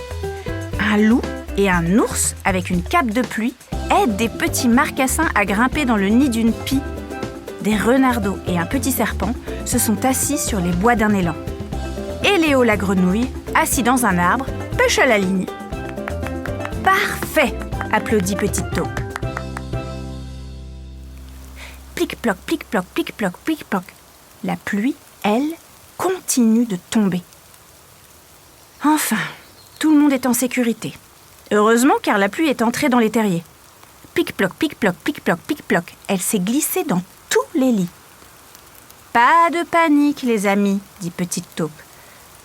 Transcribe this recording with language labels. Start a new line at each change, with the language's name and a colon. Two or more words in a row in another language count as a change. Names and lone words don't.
French: Un loup et un ours, avec une cape de pluie, aident des petits marcassins à grimper dans le nid d'une pie. Des renardeaux et un petit serpent se sont assis sur les bois d'un élan. Et Léo la grenouille, assis dans un arbre, pêche à la ligne. « Parfait !» applaudit Petite taupe. Plic-ploc, plic-ploc, plic-ploc, plic-ploc. La pluie, elle, continue de tomber. Enfin, tout le monde est en sécurité. Heureusement, car la pluie est entrée dans les terriers. Pic-ploc, pic-ploc, pic-ploc, pic-ploc. Elle s'est glissée dans tous les lits. Pas de panique, les amis, dit Petite taupe.